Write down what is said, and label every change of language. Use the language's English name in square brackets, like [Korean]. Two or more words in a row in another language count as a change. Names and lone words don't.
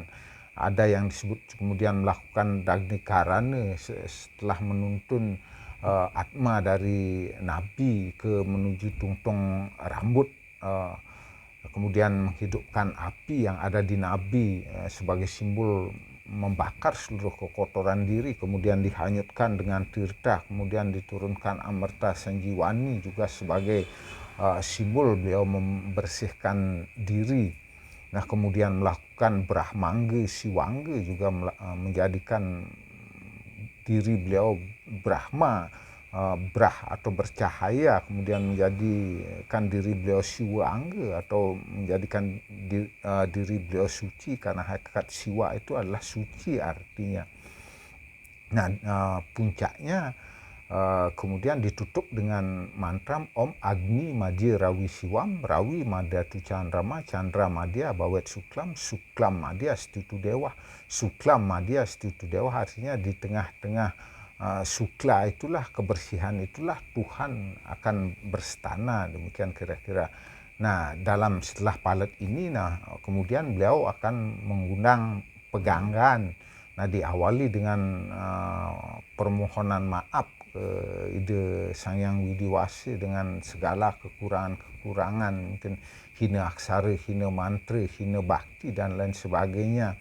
[Indonesian] Ada yang disebut kemudian melakukan dagni karana setelah menuntun atma dari Nabi ke menuju tungtung rambut, kemudian menghidupkan api yang ada di Nabi sebagai simbol membakar seluruh kekotoran diri, kemudian dihanyutkan dengan tirta, kemudian diturunkan amerta sanjiwani juga sebagai simbol beliau membersihkan diri. Nah, kemudian melakukan brahmangga siwangga juga menjadikan diri beliau Brahma, brah atau bercahaya, kemudian menjadikan diri beliau siwa angga atau menjadikan diri beliau suci, karena hakikat siwa itu adalah suci artinya. Nah, puncaknya kemudian ditutup dengan mantra [Sanskrit] Om Agni Madya Rawi Siwam, Rawi Madatu Chandrama, Chandra Madya Bawet Suklam, Suklam Madya Stitu Dewa. Suklam Madya Stitu Dewa [Indonesian] artinya di tengah-tengah sukla itulah, kebersihan itulah Tuhan akan berstana, demikian kira-kira. Nah, setelah palet ini, kemudian beliau akan mengundang peganggan. Nah, diawali dengan permohonan maaf ke Ida Sang Hyang Widiwasi dengan segala kekurangan-kekurangan, mungkin hina aksara, hina mantra, hina bakti dan lain sebagainya.